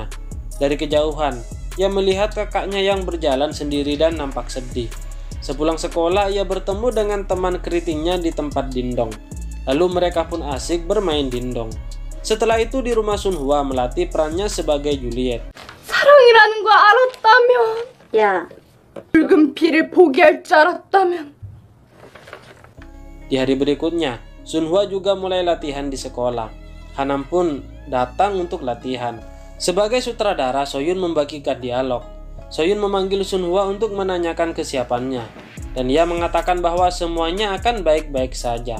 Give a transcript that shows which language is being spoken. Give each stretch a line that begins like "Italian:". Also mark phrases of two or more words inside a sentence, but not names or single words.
Indonesian: Dari kejauhan, ia melihat kakaknya yang berjalan sendiri dan nampak sedih. Sepulang sekolah, ia bertemu dengan teman keritingnya di tempat dindong. Lalu mereka pun asik bermain dindong. Setelah itu di rumah Sunhwa melatih perannya sebagai Juliet.
Korean: 사랑이라는 거 알았다면, 야, 붉은 피를 포기할 줄 알았다면.
Indonesian: Di hari berikutnya, Sunhwa juga mulai latihan di sekolah. Hanam pun datang untuk latihan. Sebagai sutradara, Soyun membagikan dialog. Soyun memanggil Sunhwa untuk menanyakan kesiapannya, dan ia mengatakan bahwa semuanya akan baik-baik saja.